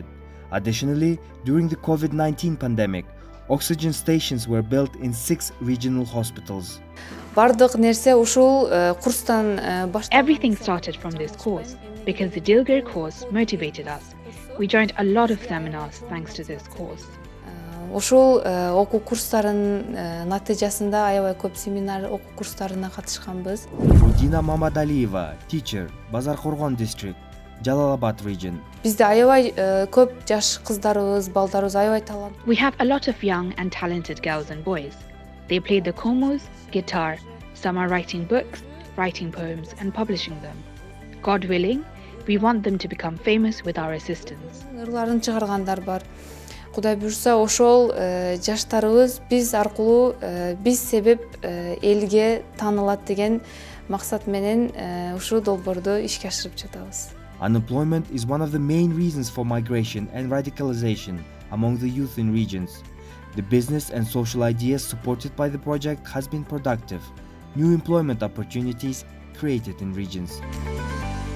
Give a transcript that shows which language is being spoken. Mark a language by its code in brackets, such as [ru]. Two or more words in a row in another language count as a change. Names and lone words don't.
[en] Additionally, during the COVID-19 pandemic, oxygen stations were built in 6 regional hospitals. Everything started from this course because the Dilger course motivated us. We joined a lot of seminars thanks to this course. [ky] Ошол окуу курстарынын натыйжасында аябай көп семинар окуу курстарына катышканбыз. [en] Udina Mamadalieva, teacher, Bazarkorgon district, Jalalabad region. [ky] Бизде аябай көп жаш кыздарыбыз, балдарыбыз аябай талант. [en] We have a lot of young and talented girls and boys. They play the komuz, guitar. Some are writing books, writing poems and publishing them. God willing, we want them to become famous with our assistance. [ky] Ырларын чыгаргандар бар. Кудай буйрса, ошол жаштарыбыз биз аркылуу биз себеп элге таанылат деген максат менен ушул долбоорду ишке ашырып жатабыз. [en] Unemployment is one of the main reasons for migration and radicalization among the youth in regions. The business and social ideas supported by the project has been productive. New employment opportunities created in regions.